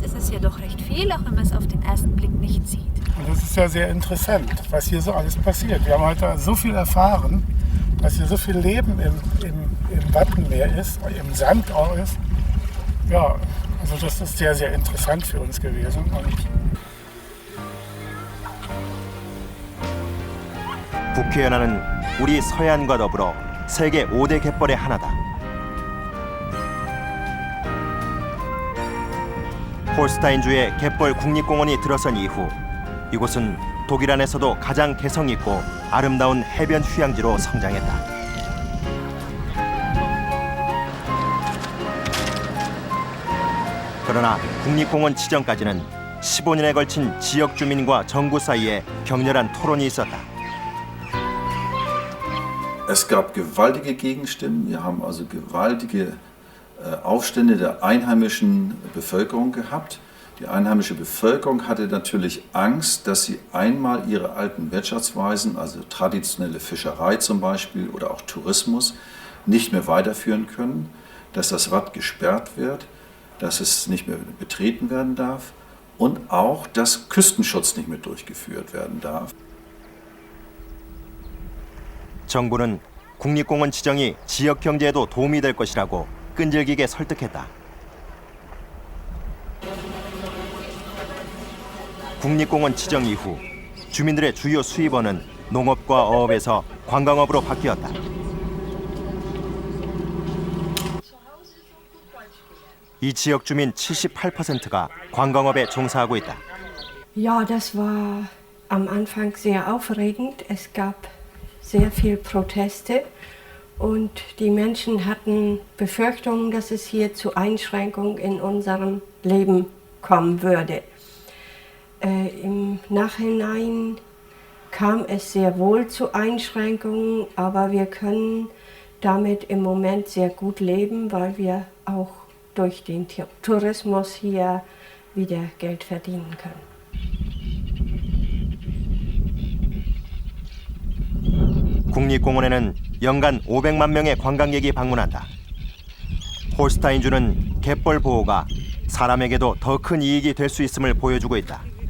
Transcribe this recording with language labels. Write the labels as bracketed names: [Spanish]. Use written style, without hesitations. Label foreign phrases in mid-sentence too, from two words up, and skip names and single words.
[German] Es ist ja doch recht viel, auch wenn man es auf den ersten Blick nicht sieht. Und das ist ja sehr interessant, was hier so alles passiert. Wir haben heute so viel erfahren, dass hier so viel Leben im Wattenmeer ist, im Sand auch ist. Ja, also das ist sehr, sehr interessant für uns gewesen. [Korean] 북해연안은 우리 서해안과 더불어 세계 5대 갯벌의 하나다. 홀스타인주의 갯벌 국립공원이 들어선 이후 이곳은 독일 안에서도 가장 개성 있고 아름다운 해변 휴양지로 성장했다. 그러나 국립공원 지정까지는 15년에 걸친 지역 주민과 정부 사이에 격렬한 토론이 있었다. [German] Es gab gewaltige Gegenstimmen. Wir haben also gewaltige Aufstände der einheimischen Bevölkerung gehabt, Die einheimische Bevölkerung hatte natürlich Angst, dass sie einmal ihre alten Wirtschaftsweisen, also traditionelle Fischerei zum Beispiel oder auch Tourismus, nicht mehr weiterführen können, dass das Watt gesperrt wird, dass es nicht mehr betreten werden darf und auch, dass Küstenschutz nicht mehr durchgeführt werden darf. [Korean] 정부는 국립공원 지정이 지역 경제에도 도움이 될 것이라고 끈질기게 설득했다. 국립공원 지정 이후 주민들의 주요 수입원은 농업과 어업에서 관광업으로 바뀌었다. 이 지역 주민 78%가 관광업에 종사하고 있다. [German] Ja, das war am Anfang sehr aufregend. Es gab sehr viel Proteste und die Menschen hatten Befürchtungen, dass es hier zu Einschränkungen in unserem Leben kommen würde. Im Nachhinein kam es sehr wohl zu Einschränkungen, aber wir können damit im Moment sehr gut leben, weil wir auch durch den Tourismus hier wieder Geld verdienen können. [Korean] 국립공원에는 연간 500만 명의 관광객이 방문한다. 홀스타인주는 갯벌 보호가 사람에게도 더 큰 이익이 될 수 있음을 보여주고 있다.